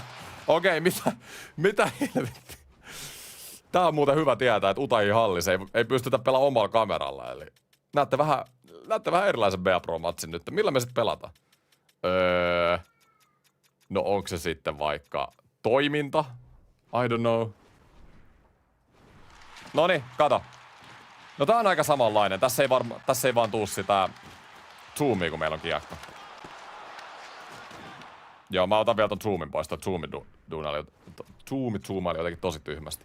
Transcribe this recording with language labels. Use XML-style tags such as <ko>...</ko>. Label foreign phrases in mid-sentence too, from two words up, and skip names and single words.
<fi>Okei, mitä helvettiä? Tää on muuten hyvä tietää, että Utahin hallissa ei pystytä pelaamaan omalla kameralla. Eli näette vähän erilaisen BA Pro-matsin nyt. Millä me sit pelataan? No onko se sitten vaikka toiminta?</fi> <en>I don't know.</en> <fi>Noniin, kato. No tää on aika samanlainen. Tässä ei vaan tuu sitä zoomia, kun meillä on kiekko. Joo, mä otan vielä ton zoomin pois. Toi zoomaili jotenkin tosi tyhmästi.</fi>